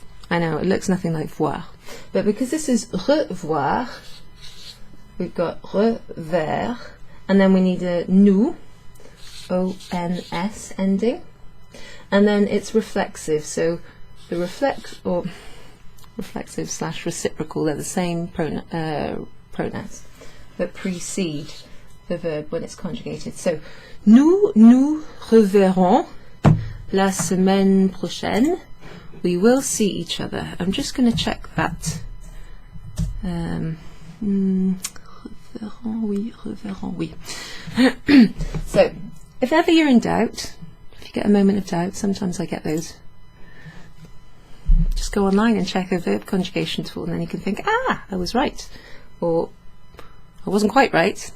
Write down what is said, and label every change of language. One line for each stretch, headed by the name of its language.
English: I know, it looks nothing like voir. But because this is revoir, we've got rever, and then we need a nous, O-N-S ending. And then it's reflexive, so the reflexive / reciprocal, they're the same pronouns that precede the verb when it's conjugated.
French: So, nous reverrons la semaine prochaine.
English: We will see each other. I'm just going to check that.
French: Reverrons, oui.
English: So, if ever you're in doubt, if you get a moment of doubt, sometimes I get those, just go online and check a verb conjugation tool, and then you can think, ah, I was right, or I wasn't quite right.